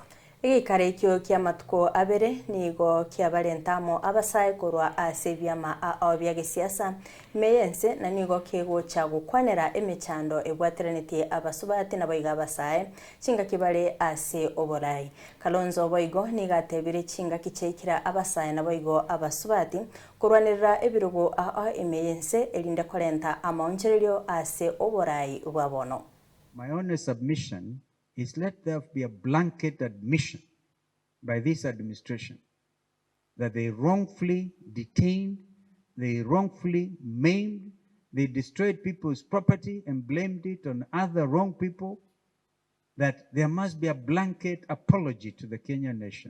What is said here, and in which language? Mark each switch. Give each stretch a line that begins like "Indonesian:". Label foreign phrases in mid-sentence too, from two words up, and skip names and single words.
Gusii: igikaro ekio kia matuko abere nigo kia barentamo abasae korwa ase byama bya gisiasa meyense na nigo kegocha gukwanera emechando ebwateraneti abasubati na boiga basae chinga kibare ase oborai. Kalonzo boigo nigatebire chinga kichekira abasae na boigo abasubati kurwanirira ebirugo emeyense elinde korenta amaonchererio ase oborai bwabono.
English: My only submission is let there be a blanket admission by this administration that they wrongfully detained, they wrongfully maimed, they destroyed people's property and blamed it on other wrong people, that there must be a blanket apology to the Kenyan nation.